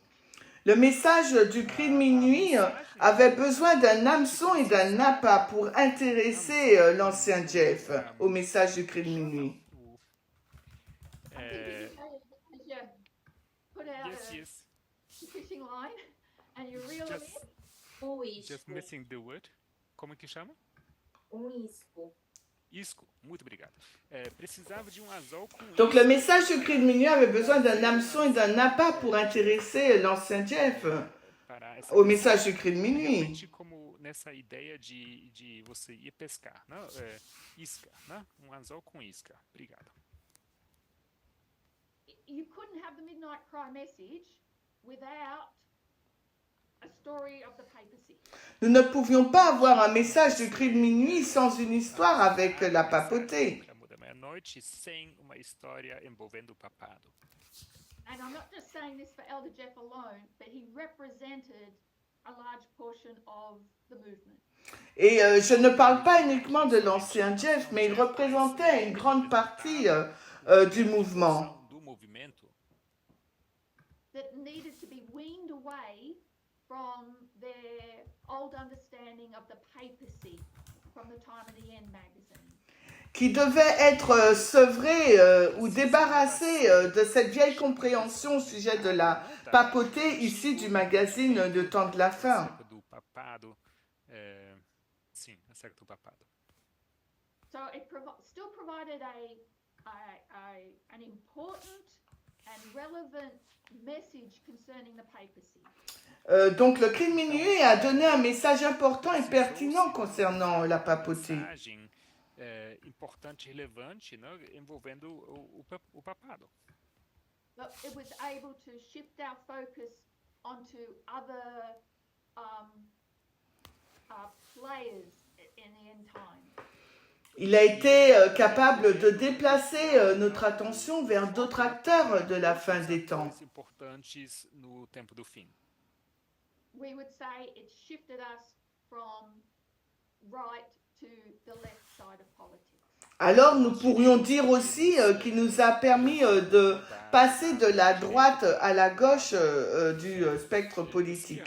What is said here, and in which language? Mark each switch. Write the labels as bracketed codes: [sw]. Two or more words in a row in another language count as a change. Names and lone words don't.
[fr] Le message du cri de minuit avait besoin d'un hameçon et d'un appât pour intéresser l'ancien Jeff au message du cri de minuit. [en] You put out Yes. a fishing line and you reel them in. Just missing the word. [pt] Como que chama? Um isco. Isco, muito obrigado. Precisava de anzol com [fr] Donc le message du cri de minuit avait besoin d'un hameçon et d'un appât pour intéresser l'ancien Jeff [pt] para essa [fr] au [pt] missão. [fr] message du cri de minuit. [pt] Realmente como nessa ideia de você ir pescar, né? Isca, né? Anzol com isca. Obrigado. [en] You couldn't have the Midnight Cry message without a story of the papacy. [fr] Nous ne pouvions pas avoir un message du cri de minuit sans une histoire avec la papauté. [pt] Da meia-noite sem uma história envolvendo o papado. [en] And I'm not just saying this for Elder Jeff alone, but he represented a large portion of the movement. [fr] Et je ne parle pas uniquement de l'ancien Jeff, mais il représentait une grande partie du mouvement. [pt] Do movimento [en] That needed to be weaned away from their old understanding of the papacy from the time of the End magazine. [fr] Qui devait être sevré ou débarrassé de cette vieille compréhension au sujet de la papauté issue du magazine de Temps de la Fin. [pt] acerca do papado. Sim, acerca do papado. [en] So it still provided an important and relevant message concerning the papacy. [fr] Donc le cri de minuit a donné un message important et pertinent concernant la papauté. [pt] Mensagem importante e relevante, né, envolvendo o papado. [en] But it was able to shift our focus onto other players in the end time. [fr] Il a été capable de déplacer notre attention vers d'autres acteurs de la fin des temps. [pt] Atores importantes no tempo do fim. [en] We would say it shifted us from right to the left side of politics. [fr] Alors nous pourrions dire aussi qu'il nous a permis de passer de la droite à la gauche du spectre politique.